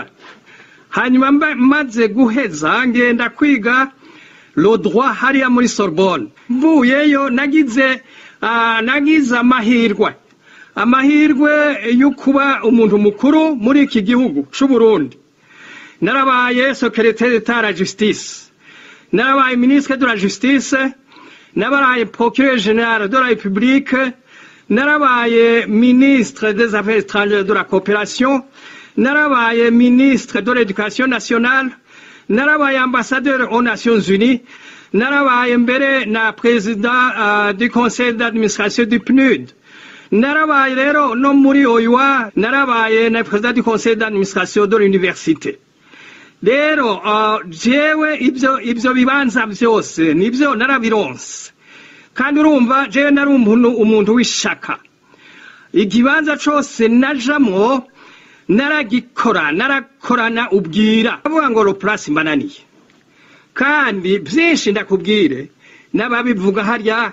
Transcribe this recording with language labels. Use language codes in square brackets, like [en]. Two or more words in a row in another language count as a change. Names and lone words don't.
[rn] Hanyuma maze guheza ngenda kwiga [fr] le droit [rn] hariya muri Sorbonne. Mvuyeyo nagize amahirwe yo kuba umuntu mukuru muri iki gihugu cy'u Burundi. [fr] Narabaye secrétaire d'État à la justice, narabaye ministre de la justice, narabaye procureur général de la République, narabaye ministre des affaires étrangères de la coopération, narabaye ministre de l'éducation nationale, narabaye ambassadeur aux Nations Unies, [rn] narabaye mbere na [fr] président du conseil d'administration du PNUD. [rn] Narabaye rero no muri OIWA narabaye na [fr] président du conseil d'administration de l'université. [rn] Rero jewe ibyo bibanza byose nibyo narabironse kandi urumva je nari umuntu w'ishaka. Igibanza cyose najamwo narakorana ubwira avuga ngo Place Simbananiye kandi byinshi ndakubwire n'ababivuga harya.